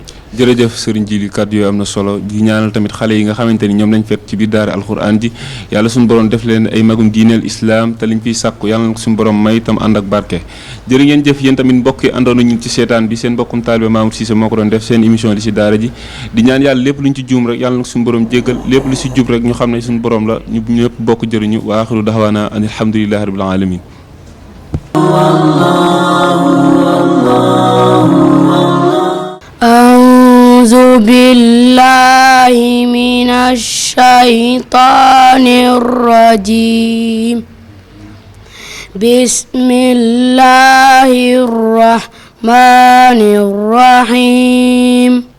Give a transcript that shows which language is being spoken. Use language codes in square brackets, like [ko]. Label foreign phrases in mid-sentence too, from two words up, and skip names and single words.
[wo] jërëjëf Serigne Djily kàddu yooyu am na solo di ñaanal tamit xale yi nga xamante ni ñoom lañ fekk ci biir daara alxuraan ji yàlla suñu borom def leen ay magum diineel islam te liñ fiy sàkku yàlla na ko suñu borom may tam ànd ak barke jërë ngeen jëf yéen tamit mbokk yi àndoon ñu ci seetaan bi seen mbokkum taalibe Mamour Cissé moo ko doon def seen émission li ci daara ji di ñaan yàlla lépp luñ ci juum rek yàlla na ko suñu borom jéggal lépp lu ci jub rek ñu xam ne suñu borom la ñu ñëpp bokk jëriñu [ar] وآخر دعوانا أن الحمد لله رب العالمين أعوذ بالله من الشيطان الرجيم بسم الله الرحمن الرحيم